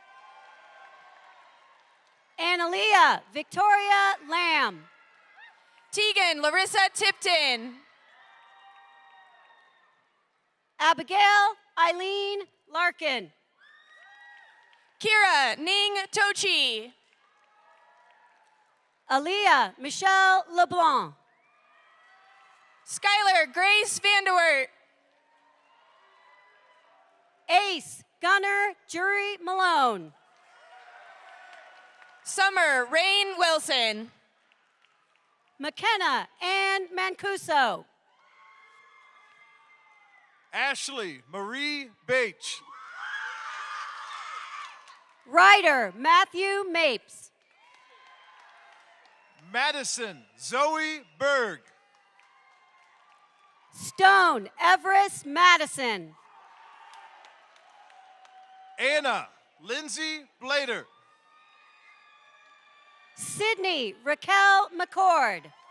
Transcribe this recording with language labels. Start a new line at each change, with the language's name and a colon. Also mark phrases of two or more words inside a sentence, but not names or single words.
English: Analia Victoria Lamb. Tegan Larissa Tipton. Abigail Eileen Larkin. Kira Ning Tochi. Aaliyah Michelle LeBlanc. Skylar Grace Vanderwert. Ace Gunner Jury Malone. Summer Rain Wilson. McKenna Ann Mancuso. Ashley Marie Bache. Ryder Matthew Mapes. Madison Zoe Berg. Stone Everest Madison. Anna Lindsay Blader. Sydney Raquel McCord.